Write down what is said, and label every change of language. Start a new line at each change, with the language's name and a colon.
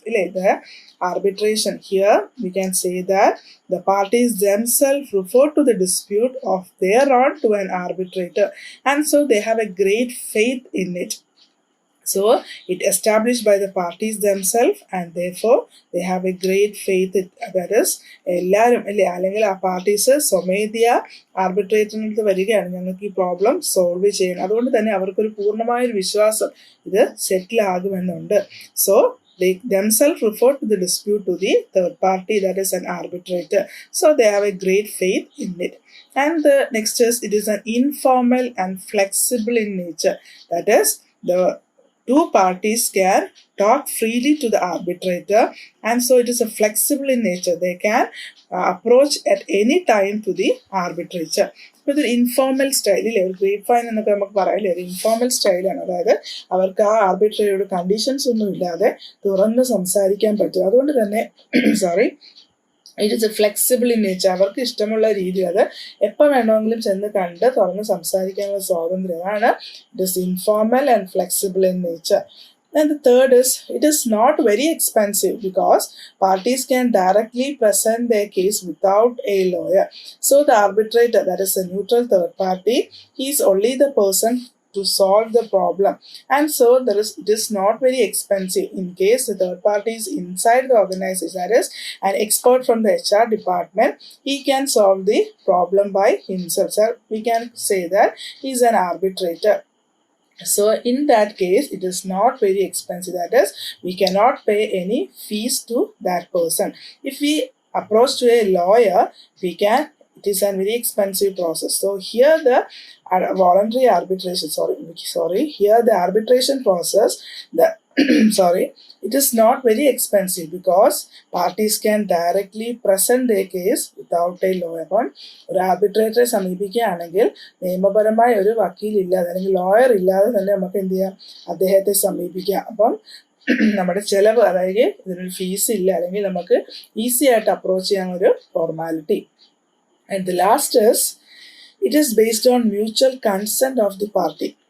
English: The arbitration, here we can say that the parties themselves refer to the dispute of their own to an arbitrator, and so they have a great faith in it. So it established by the parties themselves and therefore they have a great faith. That is
Malayalam: എല്ലാവരും അല്ലേ, അല്ലെങ്കിൽ ആ parties സ്വമേധയ ആർബിട്രേറ്ററിനടുത്ത് വരികയാണ്, ഞങ്ങൾക്ക് ഈ problem solve ചെയ്യണം. അതുകൊണ്ട് തന്നെ അവർക്കൊരു പൂർണ്ണമായൊരു വിശ്വാസം ഇത് സെറ്റിൽ ആകുമെന്നുണ്ട്.
English: So they themselves refer to the dispute to the third party, that is an arbitrator. So they have a great faith in it. And the next is it is an informal and flexible in nature. That is the two parties can talk freely to the arbitrator, and so it is a flexible in nature. They can approach at any time to the arbitrator.
Malayalam: അപ്പോൾ ഇതൊരു informal സ്റ്റൈലിൽ ഒരു grape fine എന്നൊക്കെ നമുക്ക് പറയാം, ഒരു informal സ്റ്റൈലാണ്. അതായത് അവർക്ക് ആ ആർബിട്രേറ്ററുടെ കണ്ടീഷൻസ് ഒന്നും ഇല്ലാതെ തുറന്ന് സംസാരിക്കാൻ പറ്റും. അതുകൊണ്ട് തന്നെ
English: It is a flexible in nature.
Malayalam: അവർക്ക് ഇഷ്ടമുള്ള രീതിയിൽ അത് എപ്പോൾ വേണമെങ്കിലും ചെന്ന് കണ്ട് തുറന്ന് സംസാരിക്കാനുള്ള സ്വാതന്ത്ര്യമാണ്.
English: It is informal and flexible in nature. And the third is it is not very expensive because parties can directly present their case without a lawyer. So the arbitrator, that is a neutral third party, he is only the person to solve the problem, and so it is not very expensive. In case the third party is inside the organization, that is an expert from the HR department, he can solve the problem by himself. So we can say that he is an arbitrator. So in that case it is not very expensive, that is we cannot pay any fees to that person. If we approach to a lawyer, it is a very expensive process. So here the voluntary arbitration, here the arbitration process, it is not very expensive because parties can directly present their case without a lawyer.
Malayalam: അപ്പം ഒരു ആർബിട്രേറ്ററെ സമീപിക്കുകയാണെങ്കിൽ നിയമപരമായ ഒരു വക്കീലില്ലാതെ അല്ലെങ്കിൽ lawyer ഇല്ലാതെ തന്നെ നമുക്ക് എന്ത് ചെയ്യാം, അദ്ദേഹത്തെ സമീപിക്കാം. അപ്പം നമ്മുടെ ചിലവ്, അതായത് ഇതിനൊരു ഫീസ് ഇല്ല, അല്ലെങ്കിൽ നമുക്ക് ഈസി ആയിട്ട് അപ്രോച്ച് ചെയ്യാൻ ഒരു formality.
English: And the last is it is based on mutual consent of the party.